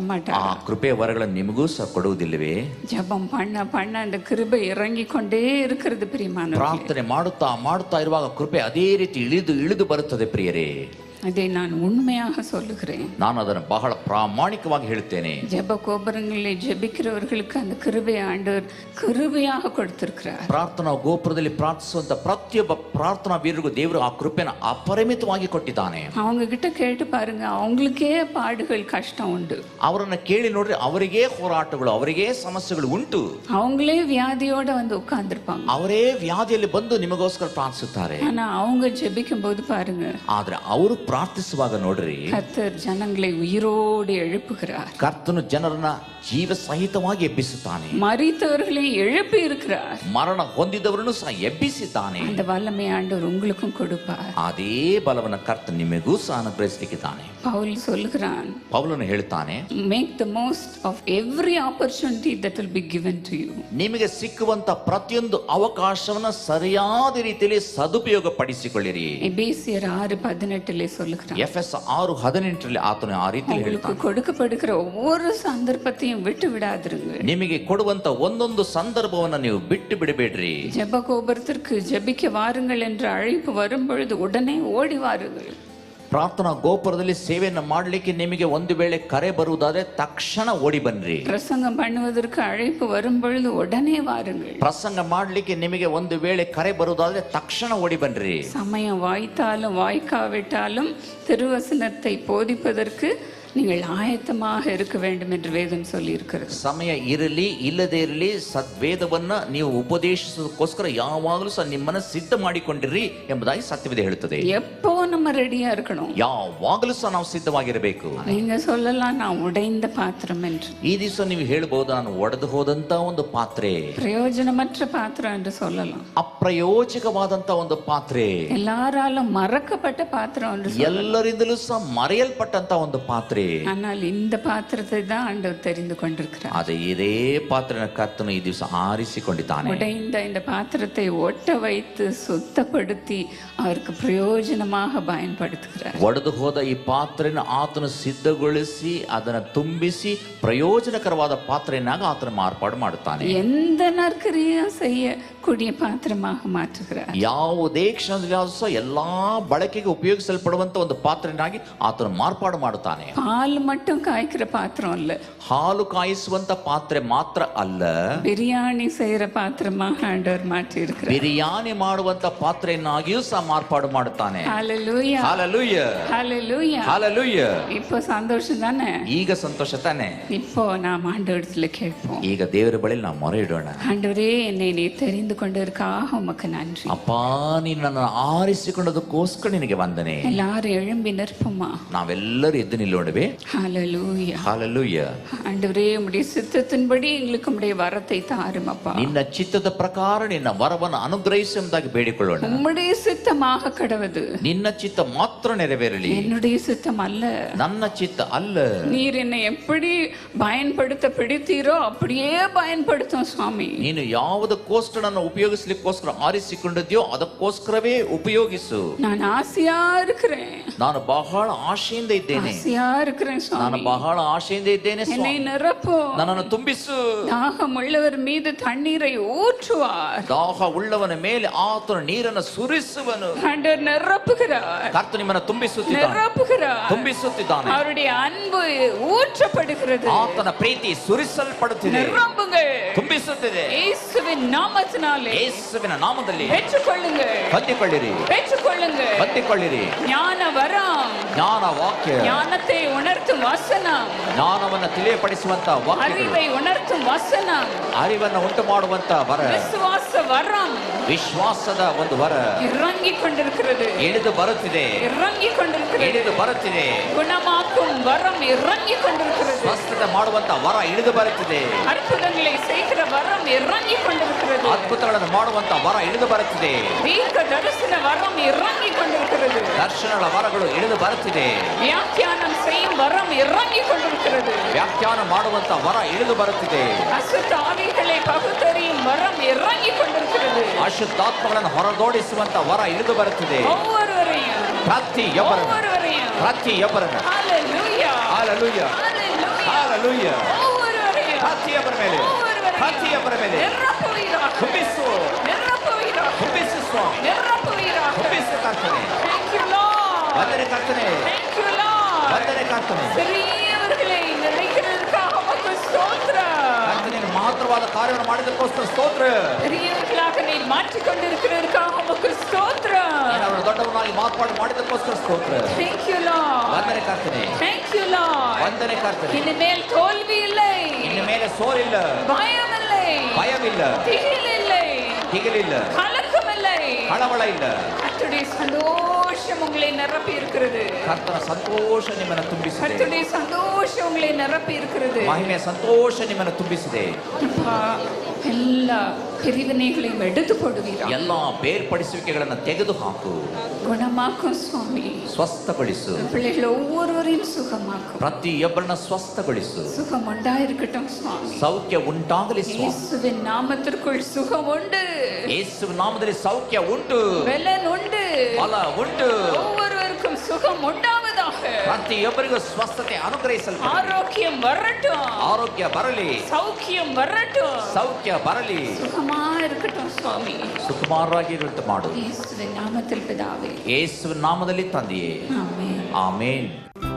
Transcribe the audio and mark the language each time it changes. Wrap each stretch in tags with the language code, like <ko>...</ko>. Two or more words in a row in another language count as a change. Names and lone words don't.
<kn>ಆ</kn> <ta>மாட்டார்.</ta> <kn>ಕೃಪೆ ವರಗಳನ್ನು ನಿಮಗೂ ಸಹ ಕೊಡುವುದಿಲ್ಲವೇ?</kn> <ta>ஜெபம் பண்ண பண்ண அந்த கிருபை இறங்கி கொண்டே இருக்கிறது பிரியமானவர்களே.</ta> <kn>ಪ್ರಾರ್ಥನೆ ಮಾಡುತ್ತಾ ಇರುವಾಗ ಕೃಪೆ ಅದೇ ರೀತಿ ಇಳಿದು ಬರುತ್ತದೆ ಪ್ರಿಯರೇ.</kn> <ta>அதை நான் உண்மையாக சொல்லுகிறேன்.</ta> <kn>ನಾನು ಅದನ್ನು ಬಹಳ ಪ್ರಾಮಾಣಿಕವಾಗಿ ಹೇಳುತ್ತೇನೆ.</kn> <ta>ஜெப கோபுரங்களிலே ஜெபிக்கிறவர்களுக்கு அந்த கிருபை ஆண்டவர் கிருபையாக கொடுத்திருக்கிறார்.</ta> <kn>ಪ್ರಾರ್ಥನಾ ಗೋಪುರದಲ್ಲಿ ಪ್ರಾರ್ಥಿಸುವಂತ ಪ್ರತಿಯೊಬ್ಬ ಪ್ರಾರ್ಥನಾ ವೀರರಿಗೂ ದೇವರು ಆ ಕೃಪೆಯನ್ನು ಅಪರಿಮಿತವಾಗಿ ಕೊಟ್ಟಿದ್ದಾನೆ.</kn> <ta>அவங்க கிட்ட கேட்டு பாருங்க, அவங்களுக்கே பாடுகள் கஷ்டம் உண்டு.</ta> <kn>ಅವರನ್ನ ಕೇಳಿ ನೋಡ್ರಿ, ಅವರಿಗೇ ಹೋರಾಟಗಳು, ಅವರಿಗೇ ಸಮಸ್ಯೆಗಳು ಉಂಟು.</kn> <ta>அவங்களே வியாதியோட வந்து உட்கார்ந்துருப்பாங்க.</ta> <kn>ಅವರೇ ವ್ಯಾಧಿಯಲ್ಲಿ ಬಂದು ನಿಮಗೋಸ್ಕರ ಪ್ರಾರ್ಥಿಸುತ್ತಾರೆ.</kn> <ta>ஆனா அவங்க ஜெபிக்கும் போது பாருங்க,</ta> <kn>ಆದ್ರೆ ಅವರು ಪ್ರಾರ್ಥಿಸುವಾಗ ನೋಡ್ರಿ,</kn> <ta>கர்த்தர் ஜனங்களை உயிரோடு எழுப்புகிறார்.</ta> <kn>ಕರ್ತನು ಜನರನ್ನ ಜೀವ ಸಹಿತವಾಗಿ ಎಬ್ಬಿಸುತ್ತಾನೆ.</kn> <ta>மரித்தவர்களை எழுப்பி இருக்கிறார்.</ta> <kn>ಮರಣ ಹೊಂದಿದವರನ್ನು ಸಹ ಎಬ್ಬಿಸಿದ್ದಾನೆ.</kn> <ta>அந்த வல்லமை ஆண்டவர் உங்களுக்கும் கொடுப்பார்.</ta> <kn>ಅದೇ ಬಲವನ್ನು ಕರ್ತ ನಿಮಗೂ ಸಹ ಅನುಗ್ರಹಿಸಲಿಕ್ಕಿದ್ದಾನೆ.</kn> <ta>பவுல் சொல்லுகிறான்,</ta> <kn>ಪೌಲನು ಹೇಳ್ತಾನೆ,</kn> <en>make the most of every opportunity that will be given to you.</en> <kn>ನಿಮಗೆ ಸಿಕ್ಕುವಂತ ಪ್ರತಿಯೊಂದು ಅವಕಾಶವನ್ನ ಸರಿಯಾದ ರೀತಿಯಲ್ಲಿ ಸದುಪಯೋಗ ಪಡಿಸಿಕೊಳ್ಳಿರಿ.</kn> <ta>எபேசியர் 6:18 சொல்லுகிறான்,</ta> <kn>ಎಫೆಸ 6:18 ಆತನು ಆ ರೀತಿಯಲ್ಲಿ</kn> <ta>உங்களுக்கு</ta> <kn>ಹೇಳ್ತಾನೆ,</kn> <ta>கொடுக்கப்படுகிற ஒவ்வொரு சந்தர்ப்பத்தையும் விட்டு விடாதிருங்க.</ta> <kn>ನಿಮಗೆ ಕೊಡುವಂತ ಒಂದೊಂದು ಸಂದರ್ಭವನ್ನ ನೀವು ಬಿಟ್ಟು ಬಿಡಬೇಡ್ರಿ.</kn> <ta>ஜெப கோபுரத்திற்கு ஜெபிக்க வாருங்கள் என்ற அழைப்பு வரும் பொழுது உடனே ஓடி வாருங்கள்.</ta> <kn>ಪ್ರಾರ್ಥನಾ ಗೋಪುರದಲ್ಲಿ ಸೇವೆಯನ್ನು ಮಾಡಲಿಕ್ಕೆ ನಿಮಗೆ ಒಂದು ವೇಳೆ ಕರೆ ಬರುವುದಾದ್ರೆ ತಕ್ಷಣ ಓಡಿ ಬನ್ರಿ.</kn> <ta>பிரசங்கம் பண்ணுவதற்கு அழைப்பு வரும் பொழுது உடனே வாருங்கள்.</ta> <kn>ಪ್ರಸಂಗ ಮಾಡಲಿಕ್ಕೆ ನಿಮಗೆ ಒಂದು ವೇಳೆ ಕರೆ ಬರುವುದಾದ್ರೆ ತಕ್ಷಣ ಓಡಿ ಬನ್ರಿ.</kn> <ta>சமயம் வாய்த்தாலும் வாய்க்காவிட்டாலும் திருவசனத்தை போதிப்பதற்கு நீங்கள் ஆயத்தமாக இருக்க வேண்டும் என்று வேதம் சொல்லி இருக்கிறது.</ta> <kn>ಸಮಯ ಇರಲಿ ಇಲ್ಲದೇ ಇರಲಿ ಸದ್ವೇದವನ್ನ ನೀವು ಉಪದೇಶಿಸೋದಕ್ಕೋಸ್ಕರ ಯಾವಾಗಲೂ ಸಹ ನಿಮ್ಮನ್ನ ಸಿದ್ಧ ಮಾಡಿಕೊಂಡಿರಿ ಎಂಬುದಾಗಿ ಸತ್ಯವೇದ ಹೇಳುತ್ತದೆ.</kn> <ta>எப்போ நம்ம ரெடியா இருக்கணும்?</ta> <kn>ಯಾವಾಗಲೂ ಸಹ ನಾವು ಸಿದ್ಧವಾಗಿರಬೇಕು.</kn> <ta>நீங்க சொல்லலாம், நான் உடைந்த பாத்திரம் என்று.</ta> <kn>ಈ ದಿವಸ ನೀವು ಹೇಳ್ಬಹುದು, ನಾನು ಒಡೆದು ಹೋದಂತ ಒಂದು ಪಾತ್ರೆ,</kn> <ta>பிரயோஜனமற்ற பாத்திரம் என்று சொல்லலாம்.</ta> <kn>ಅಪ್ರಯೋಜಕವಾದಂತ ಒಂದು ಪಾತ್ರೆ,</kn> <ta>எல்லாராலும் மறக்கப்பட்ட பாத்திரம் என்று சொல்லலாம்.</ta> <kn>ಎಲ್ಲರಿಂದಲೂ ಸಹ ಮರೆಯಲ್ಪಟ್ಟಂತ ಒಂದು ಪಾತ್ರೆ. ದೇವರೇ.</kn> <ta>ஆனால் இந்த பாத்திரத்தை தான் ஆண்டவர் தெரிந்து கொண்டிருக்கிறார்.</ta> <kn>ಆದರೆ ಇದೇ ಪಾತ್ರನ ಕರ್ತನು ಈ ದಿವಸ ಆರಿಸಿಕೊಂಡಿದ್ದಾನೆ.</kn> <ta>உடைந்த இந்த பாத்திரத்தை ஒட்ட வைத்து சுத்தப்படுத்தி அவருக்கு பிரயோஜனமாக பயன்படுத்துகிறார்.</ta> <kn>ಒಡೆದು ಹೋದ ಈ ಪಾತ್ರೆಯನ್ನು ಆತನು ಸಿದ್ಧಗೊಳಿಸಿ ಅದನ್ನು ತುಂಬಿಸಿ ಪ್ರಯೋಜನಕರವಾದ ಪಾತ್ರೆಯನ್ನಾಗಿ ಆತನ ಮಾರ್ಪಾಡು ಮಾಡುತ್ತಾನೆ.</kn> <ta>எந்த நற்கிரியும் செய்யக்கூடிய பாத்திரமாக மாற்றுகிறார்.</ta> <kn>ಯಾವುದೇ ಕ್ಷಣದಲ್ಲಿ ಸಹ ಎಲ್ಲಾ ಬಳಕೆಗೆ ಉಪಯೋಗಿಸಲ್ಪಡುವಂತ ಒಂದು ಪಾತ್ರೆಯನ್ನಾಗಿ ಆತನು ಮಾರ್ಪಾಡು ಮಾಡುತ್ತಾನೆ.</kn> <ta>பால் மட்டும் காய்க்கிற பாத்திரம் இல்ல,</ta> <kn>ಹಾಲು ಕಾಯಿಸುವಂತ ಪಾತ್ರೆ ಮಾತ್ರ ಅಲ್ಲ,</kn> <ta>பிரியாணி செய்யற பாத்திரமாக ஆண்டவர் மாற்றி இருக்கிறார்.</ta> <kn>ಬಿರಿಯಾನಿ ಮಾಡುವಂತ ಪಾತ್ರೆಯನ್ನಾಗಿಯೂ ಸಹ ಮಾರ್ಪಾಡು ಮಾಡುತ್ತಾನೆ.</kn> <ta>ஹalleluya,</ta> <kn>ಹಾಲೆಲೂಯಾ,</kn> <ta>ஹalleluya.</ta> <kn>ಹಾಲೆಲೂಯಾ.</kn> <ta>இப்போ சந்தோஷம் தானே?</ta> <kn>ಈಗ ಸಂತೋಷ ತಾನೆ?</kn> <ta>இப்போ நாம் ஆண்டவரிடத்துல கேட்போம்.</ta> <kn>ಈಗ ದೇವರ ಬಳಿ ನಾವು ಮೊರೆ ಇಡೋಣ.</kn> <ta>ஆண்டவரே, என்னை நீ தெரிந்து கொண்டதற்காக உமக்கு நன்றி.</ta> <kn>ಅಪ್ಪ, ನೀನು ನನ್ನ ಆರಿಸಿಕೊಂಡದಕ್ಕೋಸ್ಕರ ನಿನಗೆ ವಂದನೆ.</kn> <ta>எல்லாரும் எழும்பி நிற்போமா?</ta> <kn>ನಾವೆಲ್ಲರೂ ಎದ್ದು ನಿಲ್ಲೋಣವೇ?</kn> <ta>ஹalleluya.</ta> <kn>ಹಾಲೆಲೂಯಾ.</kn> <ta>ஆண்டவரே, உம்முடைய சித்தத்தின்படி எங்களுக்கு உம்முடைய வரத்தை தாரும் அப்பா.</ta> <kn>ನಿನ್ನ ಚಿತ್ತದ ಪ್ರಕಾರ ನಿನ್ನ ವರವನ್ನು ಅನುಗ್ರಹಿಸು ಎಂಬುದಾಗಿ ಬೇಡಿಕೊಳ್ಳೋಣ.</kn> <ta>உம்முடைய சித்தமாக கடவது,</ta> <kn>ನಿನ್ನ ಚಿತ್ತ ಮಾತ್ರ ನೆರವೇರಲಿ,</kn> <ta>என்னுடைய சித்தம் அல்ல.</ta> <kn>ನನ್ನ ಚಿತ್ತ ಅಲ್ಲ.</kn> <ta>நீர் என்னை எப்படி பயன்படுத்த பிடித்தீரோ அப்படியே பயன்படுத்தும் சுவாமி.</ta> <kn>ನೀನು ಯಾವುದಕ್ಕೋಸ್ಕರ ನನ್ನ ಉಪಯೋಗಿಸ್ಲಿಕ್ಕೋಸ್ಕರ ಆರಿಸಿಕೊಂಡಿದ್ಯೋ ಅದಕ್ಕೋಸ್ಕರವೇ ಉಪಯೋಗಿಸು.</kn> <ta>நான் ஆசையா இருக்கிறேன்,</ta> <kn>ನಾನು ಬಹಳ ಆಶೆಯಿಂದ ಇದ್ದೇನೆ.</kn> <ta>ஆசையா இருக்கிறேன்</ta> <kn>ನಾನು</kn> <ta>சுவாமி.</ta> <kn>ಬಹಳ ಆಶೆಯಿಂದ ಇದ್ದೇನೆ</kn> <ta>என்னை</ta> <kn>ಸ್ವಾಮಿ.</kn> <ta>நிரப்பும்.</ta> <kn>ನನ್ನನ್ನು ತುಂಬಿಸು.</kn> <ta>தாகம் உள்ளவர் மீது தண்ணீரை ஊற்றுவார்.</ta> <kn>ದಾಹ ಉಳ್ಳವನ ಮೇಲೆ ಆತನು ನೀರನ್ನು ಸುರಿಸುವನು.</kn> <ta>ஆண்டவர் நிரப்புகிறார்,</ta> <kn>ಕರ್ತ ನಿಮ್ಮನ್ನು ತುಂಬಿಸುತ್ತಿದ್ದಾನೆ,</kn> <ta>நிரப்புகிறார்.</ta> <kn>ತುಂಬಿಸುತ್ತಿದ್ದಾನೆ.</kn> <ta>அவருடைய அன்பு ஊற்றப்படுகிறது.</ta> <kn>ಆತನ ಪ್ರೀತಿ ಸುರಿಸಲ್ಪಡುತ್ತಿದೆ,</kn> <ta>நிரம்புங்கள்.</ta> <kn>ತುಂಬಿಸುತ್ತಿದೆ.</kn> <ta>இயேசுவின் நாமத்தினாலே</ta> <kn>ಯೇಸುವಿನ ನಾಮದಲ್ಲಿ</kn> <ta>பெற்றுக்கொள்ளுங்கள்,</ta> <kn>ಹೊಂದಿಕೊಳ್ಳಿರಿ,</kn> <ta>பெற்றுக்கொள்ளுங்கள்.</ta> <kn>ಹೊಂದಿಕೊಳ್ಳಿರಿ.</kn> <ta>ஞான வரம்,</ta> <kn>ಜ್ಞಾನ ವಾಕ್ಯ,</kn> <ta>ஞானத்தை உணர்த்தும் வசனம்,</ta> <kn>ಜ್ಞಾನವನ್ನು ತಿಳಿಯಪಡಿಸುವಂತ ವಾಕ್ಯಗಳು,</kn> <ta>அறிவை உணர்த்தும் வசனம்,</ta> <kn>ಅರಿವನ್ನು ಉಂಟು ಮಾಡುವಂತ ವರ,</kn> <ta>விசுவாச வரம்</ta> <kn>ವಿಶ್ವಾಸದ ಒಂದು ವರ</kn> <ta>இறங்கிக் கொண்டிருக்கிறது,</ta> <kn>ಇಳಿದು ಬರುತ್ತಿದೆ,</kn> <ta>இறங்கிக் கொண்டிருக்கிறது.</ta> <kn>ಇಳಿದು ಬರುತ್ತಿದೆ.</kn> <ta>குணமாக்கும் வரம் இறங்கிக் கொண்டிருக்கிறது.</ta> <kn>ಸ್ವಸ್ಥತೆ ಮಾಡುವಂತ ವರ ಇಳಿದು ಬರುತ್ತಿದೆ.</kn> <ta>அற்புதங்களை செய்கிற வரம் இறங்கிக் கொண்டிருக்கிறது.</ta> <kn>ಅದ್ಭುತಗಳನ್ನು ಮಾಡುವಂತ ವರ ಇಳಿದು ಬರುತ್ತಿದೆ.</kn> <ta>தீர்க்க தரிசன வரம் இறங்கிக் கொண்டிருக்கிறது.</ta> <kn>ದರ್ಶನಗಳ ವರಗಳು ಇಳಿದು ಬರುತ್ತಿದೆ.</kn> <ta>வியாக்கியானம் செய்யும் வரம் இறங்கிக் கொண்டிருக்கிறது.</ta> <kn>ವ್ಯಾಖ್ಯಾನ ಮಾಡುವಂತ ವರ ಇಳಿದು ಬರುತ್ತಿದೆ.</kn> <ta>அசுத்த ஆவிகளை பகுத்தறியும் வரம் இறங்கிக் கொண்டிருக்கிறது.</ta> <kn>ಅಶುದ್ಧಾತ್ಮಗಳನ್ನು ಹೊರದೋಡಿಸುವಂತ ವರ ಇಳಿದು ಬರುತ್ತಿದೆ.</kn> <ta>ஒவ்வொருவரையும்,</ta> <kn>ಪ್ರತಿಯೊಬ್ಬರನ್ನು,</kn> <ta>ஒவ்வொருவரையும்.</ta> <kn>ಪ್ರತಿಯೊಬ್ಬರನ್ನು.</kn> <ta>ஹalleluya,</ta> <kn>ಹಾಲೆಲೂಯಾ,</kn> <ta>ஹalleluya.</ta> <kn>ಹಾಲೆಲೂಯಾ.</kn> <ta>ஒவ்வொருவரையும்,</ta> <kn>ಪ್ರತಿಯೊಬ್ಬರ ಮೇಲೆ,</kn> <ta>ஒவ்வொருவரையும்</ta> <kn>ಪ್ರತಿಯೊಬ್ಬರ ಮೇಲೆ</kn> <ta>நிரப்புவீராக,</ta> <kn>ತುಂಬಿಸು,</kn> <ta>நிரப்புவீராக,</ta> <kn>ತುಂಬಿಸು ಸ್ವಾಮಿ,</kn> <ta>நிரப்புவீராக.</ta> <kn>ತುಂಬಿಸು ಕರ್ತನೆ.</kn> <en>Thank you, Lord.</en> <kn>ವಂದನೆ ಕರ್ತನೆ,</kn> <en>Thank you, Lord.</en> <kn>ವಂದನೆ ಕರ್ತನೆ.</kn> <ta>பெரியவர்களை நினைக்கிறதுக்காக உமக்கு ஸ்தோத்திரம்.</ta> <kn>ಕರ್ತನೆ ಮಹತ್ತರವಾದ ಕಾರ್ಯವನ್ನು ಮಾಡಿದಕ್ಕೋಸ್ಕರ ಸ್ತೋತ್ರ.</kn> <ta>பெரியவர்களாக நீர் மாற்றிக் கொண்டிருக்கிறதுக்காக உமக்கு ஸ்தோத்திரம்.</ta> <kn>ಅವರ ದೊಡ್ಡವನಾಗಿ ಮಾರ್ಪಾಡು ಮಾಡಿದಕ್ಕೋಸ್ಕರ ಸ್ತೋತ್ರ.</kn> <en>Thank you, Lord.</en> <kn>ವಂದನೆ ಕರ್ತನೆ,</kn> <en>Thank you, Lord.</en> <kn>ವಂದನೆ ಕರ್ತನೆ.</kn> <ta>இனிமேல் தோல்வி இல்லை,</ta> <kn>ಇನ್ನು ಮೇಲೆ ಸೋಲಿಲ್ಲ,</kn> <ta>பயம் இல்லை,</ta> <kn>ಭಯವಿಲ್ಲ,</kn> <ta>திகில் இல்லை,</ta> <kn>ಹಿಗಿಲಿಲ್ಲ,</kn> <ta>கலக்கம் இல்லை.</ta> <kn>ಹಳವಳ ಇಲ್ಲ.</kn> <ta>கர்த்தருடைய சந்தோஷம் உங்களை நிரப்பி இருக்கிறது.</ta> <kn>ಕರ್ತನ ಸಂತೋಷ ನಿಮ್ಮನ್ನು ತುಂಬಿಸಿದೆ.</kn> <ta>கர்த்தருடைய சந்தோஷம் உங்களை நிரப்பி இருக்கிறது.</ta> <kn>ಮಹಿಮೆಯ ಸಂತೋಷ ನಿಮ್ಮನ್ನು ತುಂಬಿಸಿದೆ.</kn> <ta>அப்பா, எல்லா பிரிவினைகளையும் எடுத்து போடுவீரா.</ta> <kn>ಎಲ್ಲ ಬೇರ್ಪಡಿಸುವಿಕೆಗಳನ್ನು ತೆಗೆದು ಹಾಕು,</kn> <ta>குணமாக்கும் சுவாமி.</ta> <kn>ಸ್ವಸ್ಥಗೊಳಿಸು.</kn> <ta>பிள்ளைகள் ஒவ்வொருவரையும் சுகமாக்கும்.</ta> <kn>ಪ್ರತಿಯೊಬ್ಬರನ್ನ ಸ್ವಸ್ಥಗೊಳಿಸು.</kn> <ta>சுகம் உண்டாயிருக்கட்டும் சுவாமி.</ta> <kn>ಸೌಖ್ಯ ಉಂಟಾಗಲಿ ಸ್ವಾಮಿ.</kn> <ta>இயேசுவின் நாமத்திற்குள் சுகம் உண்டு,</ta> <kn>ಯೇಸು ನಾಮದಲ್ಲಿ ಸೌಖ್ಯ ಉಂಟು,</kn> <ta>பலன் உண்டு.</ta> <kn>ಫಲ ಉಂಟು.</kn> <ta>ஒவ்வொருவருக்கும் சுகம் உண்டாவதாக.</ta> <kn>ಪ್ರತಿಯೊಬ್ಬರಿಗೂ ಸ್ವಸ್ಥತೆ ಅನುಗ್ರಹಿಸಲ್ಪಡಲಿ.</kn> <ta>ஆரோக்கியம் வரட்டும்,</ta> <kn>ಆರೋಗ್ಯ ಬರಲಿ,</kn> <ta>சௌக்கியம் வரட்டும்.</ta> <kn>ಸೌಖ್ಯ ಬರಲಿ.</kn> <ta>சுகமா இருக்கட்டும் சுவாமி.</ta> <kn>ಸುಕುಮಾರರಾಗಿರುವಂತೆ ಮಾಡು.</kn> <ta>இயேசுவின் நாமத்தில் பிதாவே,</ta> <kn>ಯೇಸುವಿನ ನಾಮದಲ್ಲಿ ತಂದೆಯೇ,</kn> <ta>ஆமென்.</ta> <kn>ಆಮೇನ್.</kn>